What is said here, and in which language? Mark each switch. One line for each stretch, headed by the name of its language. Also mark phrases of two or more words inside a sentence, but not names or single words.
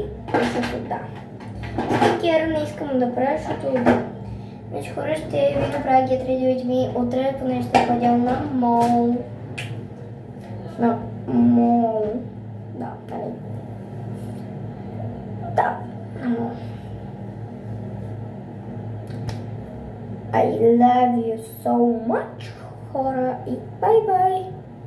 Bulgarian: Защото да. Скинкер не искам да правя, защото значи хора ще ви направя
English: Get Ready With Me
Bulgarian: утре, поне ще ходя на мол. На мол. Да, нали? Да, на мол.
English: I love you so much,
Bulgarian: хора, и
English: bye bye!